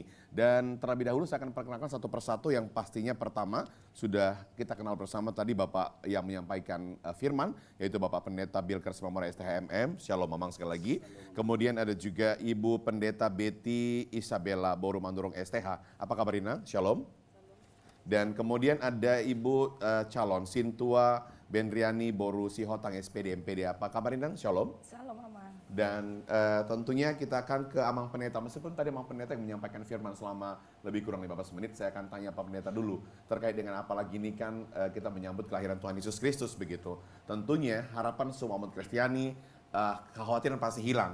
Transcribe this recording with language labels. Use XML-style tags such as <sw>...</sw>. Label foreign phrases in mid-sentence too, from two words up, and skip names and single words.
<id>Dan terlebih dahulu saya akan perkenalkan satu persatu yang pastinya pertama sudah kita kenal bersama tadi Bapak yang menyampaikan firman, yaitu Bapak Pendeta Bilker Simamora STHMM. Shalom Mamang sekali lagi. Kemudian ada juga Ibu Pendeta Betty Isabella Boru Mandurung STH. Apa kabar Ina? Shalom. Dan kemudian ada Ibu calon Sintua Benriani Boru Sihotang SPD MPD. Apa kabar Inang? Shalom. Shalom Mama. Dan tentunya kita akan ke Amang Pendeta. Meskipun tadi Amang Pendeta yang menyampaikan firman selama lebih kurang 15 menit, saya akan tanya Pak Pendeta dulu terkait dengan apalagi ini kan kita menyambut kelahiran Tuhan Yesus Kristus begitu. Tentunya harapan semua umat Kristiani, kekhawatiran pasti hilang.</id>